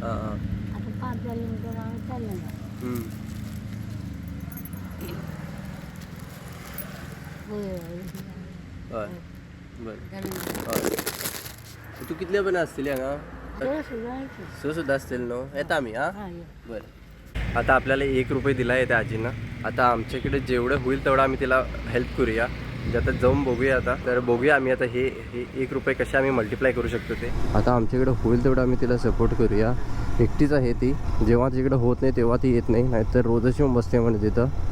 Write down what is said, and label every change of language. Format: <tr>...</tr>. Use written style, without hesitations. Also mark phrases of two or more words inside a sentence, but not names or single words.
<kok>आतां 5 जालीं म्हणटकीर हांव चल्लें जाय. हय बरें. तूं कितले पर्यंत आसतली हांगा? 6 सुद्दां आसतली न्हू. येता आमी. बरें.</kok> <mr>आता आपल्याला 1 रुपये दिला आहे त्या आजीनं. आता आमच्याकडे जेवढं होईल तेवढं आम्ही तिला हेल्प करूया. म्हणजे आता जाऊन बघूया. आता तर बघूया आम्ही आता हे 1 रुपये कसे आम्ही मल्टिप्लाय करू शकतो ते. आता आमच्याकडे होईल तेवढं आम्ही तिला सपोर्ट करूया. एकटीच आहे ती. जेव्हा तिकडे होत नाही तेव्हा ती येत नाही, नाहीतर रोजच येऊन बसते म्हणे तिथं.</mr>